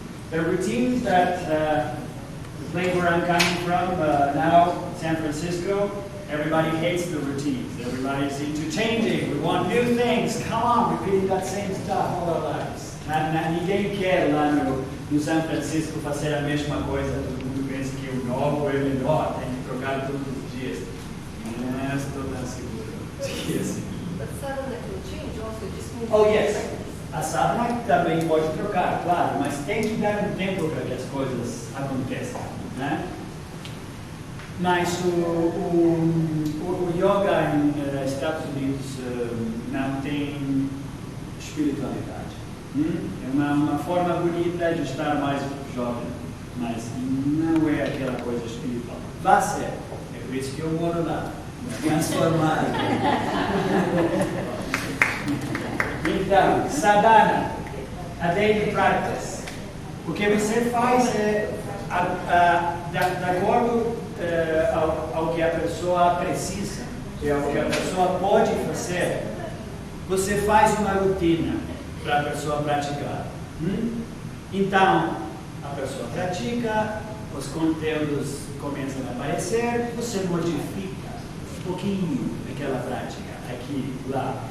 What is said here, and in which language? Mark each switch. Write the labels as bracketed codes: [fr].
[en] The routines that the place where I'm coming from, now San Francisco, everybody hates the routines. Everybody seems to change it. We want new things. Come on, repeating that same stuff all our lives. [pt] Ninguém quer lá no São Francisco fazer a mesma coisa. Todo mundo pensa que o novo é melhor, tem que trocar todos os dias. Não estou tão seguro. [en] But sadhana can change also, just move. Oh yes, [pt] a sadhana também pode trocar, claro, mas tem que dar um tempo para que as coisas aconteçam, né? Mas o yoga nos Estados Unidos não tem espiritualidade. É uma forma bonita de estar mais jovem, mas não é aquela coisa espiritual. Vai ser, é por isso que eu moro lá, transformado. Então, sadhana, [en] a daily practice. [pt] O que você faz é, de acordo ao que a pessoa precisa, ao que a pessoa pode fazer, você faz uma rotina para a pessoa praticar. Então, a pessoa pratica, os conteúdos começam a aparecer, você modifica um pouquinho aquela prática, aqui, lá.